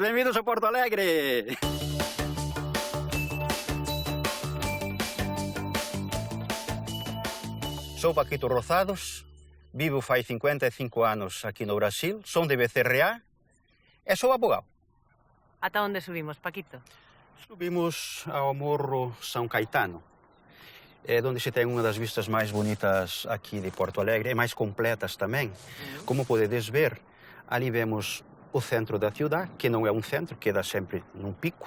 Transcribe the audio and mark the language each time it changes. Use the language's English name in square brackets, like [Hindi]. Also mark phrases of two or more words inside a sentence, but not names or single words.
[Portuguese] Benvidos a Porto Alegre! Sou Paquito Rozados, vivo faz 55 anos aqui no Brasil, son de Becerreá e sou abogado. [Galician] Ata onde subimos, Paquito? [Portuguese] Subimos ao Morro São Caetano, onde se tem uma das vistas mais bonitas aqui de Porto Alegre, e mais completas também. Como podedes ver, ali vemos o centro da cidade, que não é um centro, queda sempre num pico.